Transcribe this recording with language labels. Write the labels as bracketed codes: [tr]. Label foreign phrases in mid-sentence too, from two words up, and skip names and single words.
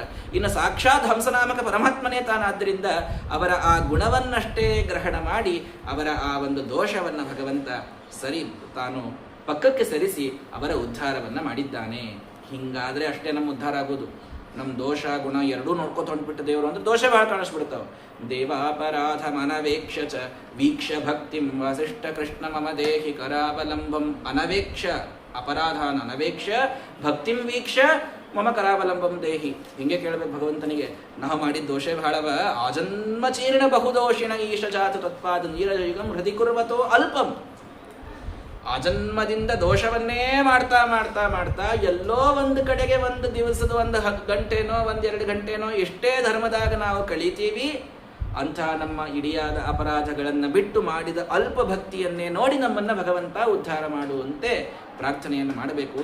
[kn] ಇನ್ನು ಸಾಕ್ಷಾತ್ ಹಂಸನಾಮಕ ಪರಮಾತ್ಮನೇ ತಾನಾದ್ದರಿಂದ ಅವರ ಆ ಗುಣವನ್ನಷ್ಟೇ ಗ್ರಹಣ ಮಾಡಿ ಅವರ ಆ ಒಂದು ದೋಷವನ್ನ ಭಗವಂತ ತಾನು ಪಕ್ಕಕ್ಕೆ ಸರಿಸಿ ಅವರ ಉದ್ಧಾರವನ್ನ ಮಾಡಿದ್ದಾನೆ. ಹಿಂಗಾದ್ರೆ ಅಷ್ಟೇ ನಮ್ಮ ಉದ್ಧಾರ ಆಗೋದು. ನಮ್ಮ ದೋಷ ಗುಣ ಎರಡೂ ನೋಡ್ಕೊತ ಹೊಂಟ್ಬಿಟ್ಟು ದೇವರು ಅಂದ್ರೆ ದೋಷ ಬಹಳ ಕಾಣಿಸ್ಬಿಡ್ತಾವ. [sa] ದೇವಾಪರಾಧ ಮನವೇಕ್ಷ ಚ ವೀಕ್ಷ ಭಕ್ತಿಂ ವಸಿಷ್ಠ ಕೃಷ್ಣ ಮಮ ದೇಹಿ ಕರಾವಲಂಬಂ, ಅನವೇಕ್ಷ ಅಪರಾಧಾನ ಅನವೇಕ್ಷ ಭಕ್ತಿಂ ವೀಕ್ಷ ಮಮ ಕರಾವಲಂಬಂ ದೇಹಿ. [kn] ಹಿಂಗೆ ಕೇಳಬೇಕು ಭಗವಂತನಿಗೆ, ನಾವು ಮಾಡಿದ ದೋಷ ಬಹಳವ. [sa] ಆಜನ್ಮ ಚೀರ್ಣ ಬಹುದೋಷಿಣ ಈಶ ಜಾತು ತತ್ಪಾದ ನೀರಯುಗಂ ಹೃದಿ ಕುರ್ವತೋ ಅಲ್ಪಂ. [kn] ಆ ಜನ್ಮದಿಂದ ದೋಷವನ್ನೇ ಮಾಡ್ತಾ ಮಾಡ್ತಾ ಮಾಡ್ತಾ ಎಲ್ಲೋ ಒಂದು ಕಡೆಗೆ ಒಂದು ದಿವಸದ 1 ಗಂಟೆನೋ 1-2 ಗಂಟೆನೋ ಎಷ್ಟೇ ಧರ್ಮದಾಗ ನಾವು ಕಳೀತೀವಿ, ಅಂಥ ನಮ್ಮ ಇಡಿಯಾದ ಅಪರಾಧಗಳನ್ನು ಬಿಟ್ಟು ಮಾಡಿದ ಅಲ್ಪ ಭಕ್ತಿಯನ್ನೇ ನೋಡಿ ನಮ್ಮನ್ನ ಭಗವಂತ ಉದ್ಧಾರ ಮಾಡುವಂತೆ ಪ್ರಾರ್ಥನೆಯನ್ನು ಮಾಡಬೇಕು.